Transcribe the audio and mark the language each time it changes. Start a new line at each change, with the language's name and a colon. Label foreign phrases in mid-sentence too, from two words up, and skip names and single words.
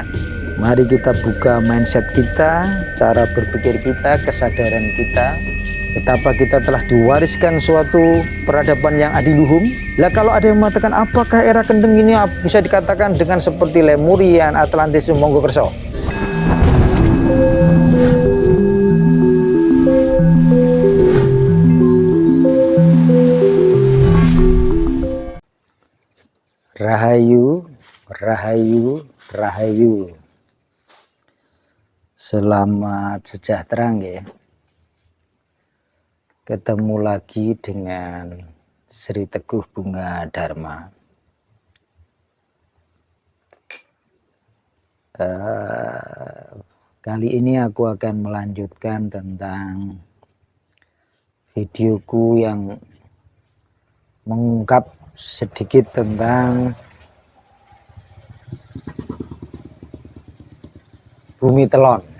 Indonesian: Mari kita buka mindset kita, cara berpikir kita, kesadaran kita, betapa kita telah diwariskan suatu peradaban yang adiluhung. Lah kalau ada yang mengatakan apakah era kendeng ini bisa dikatakan dengan seperti Lemurian, Atlantis,
Javanese: monggo kerso. Rahayu, rahayu, rahayu.
Indonesian: Selamat sejahtera nggih. Ketemu lagi dengan Sri Teguh Bunga Dharma. Kali ini aku akan melanjutkan tentang videoku yang mengungkap sedikit tentang bumi telon.